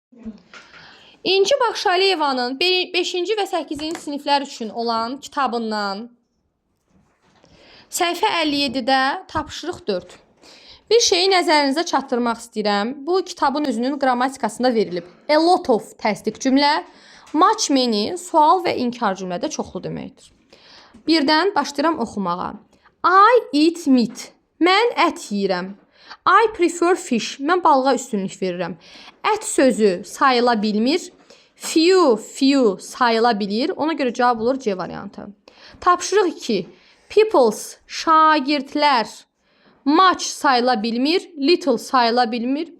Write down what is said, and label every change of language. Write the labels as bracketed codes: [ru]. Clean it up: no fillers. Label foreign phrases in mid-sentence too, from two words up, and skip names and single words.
[az] İnci Baxşaliyevanın 5-ci və 8-ci siniflər üçün olan kitabından səhifə 57-də tapşırıq 4. Bir şeyi nəzərinizə çatdırmaq istəyirəm. Bu kitabın özünün qrammatikasında verilib. [en] A lot of [az] təsdiq cümlə, [en] much many [az] sual və inkar cümlədə çoxlu deməkdir. Birdən başlayıram oxumağa. [en] I eat meat. [az] Mən ət yeyirəm. [en] I prefer fish. [az] Mən balığa üstünlük verirəm. Ət sözü sayıla bilmir. Few sayıla bilir. Ona görə cavab olur C variantı. Tapşırıq 2. Peoples, şagirdlər. Much sayıla bilmir. Little sayıla bilmir.